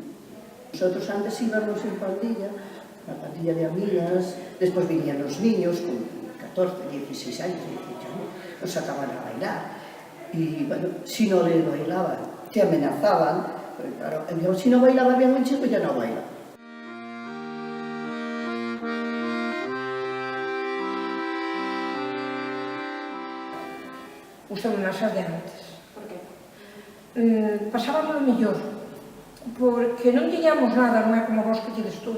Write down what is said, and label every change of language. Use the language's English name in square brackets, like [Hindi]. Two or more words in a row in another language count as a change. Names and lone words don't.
[Spanish] Nosotros antes íbamos en pandilla, una pandilla de amigas, después venían los niños con 14, 16 años, 18 años, nos sacaban a bailar. Y bueno, si no le bailaban, te amenazaban, pero claro, si no bailaba bien un chico ya no baila. [Galician] Gustame máis as de antes. Por qué? Pasábamos o mellor, porque non tiñamos nada, non é como vos que tides todo.